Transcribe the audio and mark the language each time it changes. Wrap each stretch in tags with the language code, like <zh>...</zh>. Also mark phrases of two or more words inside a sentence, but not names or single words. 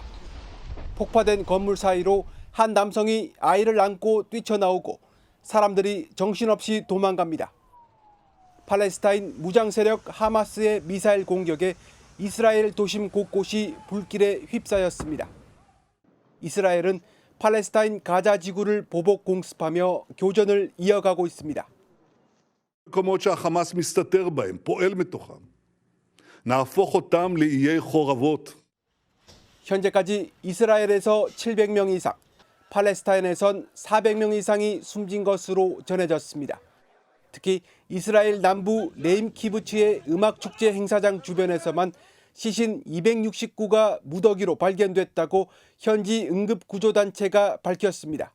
<ko>폭파된 건물 사이로 한 남성이 아이를 안고 뛰쳐나오고 사람들이 정신없이 도망갑니다. 팔레스타인 무장 세력 하마스의 미사일 공격에 이스라엘 도심 곳곳이 불길에 휩싸였습니다. 이스라엘은 팔레스타인 가자 지구를 보복 공습하며 교전을 이어가고 있습니다.</ko> <he>מקומות שהחמאס מסתתר בהם, פועל מתוכם. נהפוך אותם לאיי חורבות.</he> <ko>현재까지 이스라엘에서 700명 이상, 팔레스타인에선 400명 이상이 숨진 것으로 전해졌습니다. 특히 이스라엘 남부 네임 키부츠의 음악축제 행사장 주변에서만 시신 269가 무더기로 발견됐다고 현지 응급구조단체가 밝혔습니다.</ko>